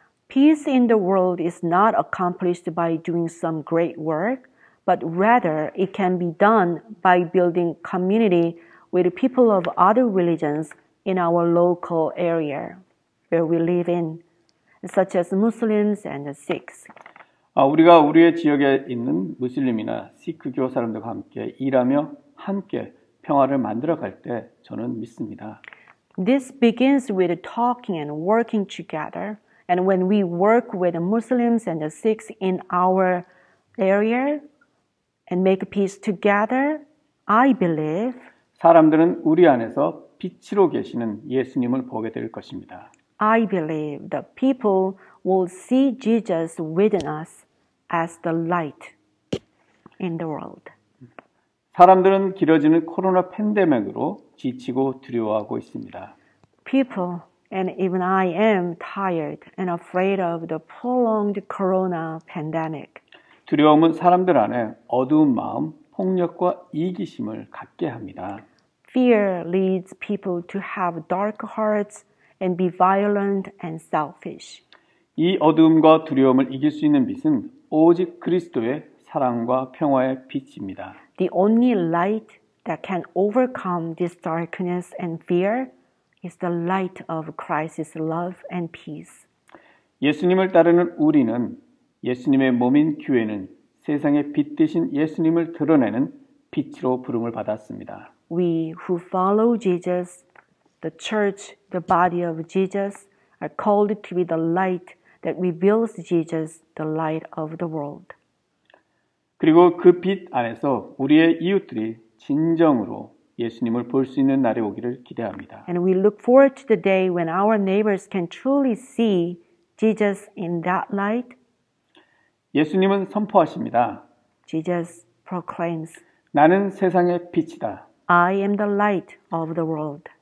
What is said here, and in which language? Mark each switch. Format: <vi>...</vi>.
<en>Peace in the world is not accomplished by doing some great work, but rather it can be done by building community with people of other religions in our local area where we live in, such as Muslims and Sikhs.</en> <ko>우리가 우리의 지역에 있는 무슬림이나 시크교 사람들과 함께 일하며 함께 평화를 만들어 갈 때 저는 믿습니다.</ko> <en>This begins with talking and working together. And when we work with the Muslims and the Sikhs in our area and make peace together, I believe</en> <ko>사람들은 우리 안에서 빛으로 계시는 예수님을 보게 될 것입니다.</ko> <en>I believe the people will see Jesus within us as the light in the world.</en> <ko>사람들은 길어지는 코로나 팬데믹으로 지치고 두려워하고 있습니다.</ko> <en>People, and even I am tired and afraid of the prolonged corona pandemic.</en> <ko>두려움은 사람들 안에 어두운 마음, 폭력과 이기심을 갖게 합니다.</ko> <en>Fear leads people to have dark hearts and be violent and selfish.</en> <ko>이 어두움과 두려움을 이길 수 있는 빛은 오직 그리스도의 사랑과 평화의 빛입니다.</ko> <en>The only light that can overcome this darkness and fear is the light of Christ's love and peace.</en> <ko>예수님을 따르는 우리는 예수님의 몸인 교회는 세상의 빛 대신 예수님을 드러내는 빛으로 부름을 받았습니다.</ko> <en>We who follow Jesus, the church, the body of Jesus, are called to be the light that reveals Jesus, the light of the world.</en> <ko>그리고 그 빛 안에서 우리의 이웃들이 진정으로 예수님을 볼 수 있는 날이 오기를 기대합니다.</ko> <en>And we look forward to the day when our neighbors can truly see Jesus in that light.</en> <ko>예수님은 선포하십니다.</ko> <en>Jesus proclaims,</en> <ko>나는 세상의 빛이다.</ko> <en>I am the light of the world.</en>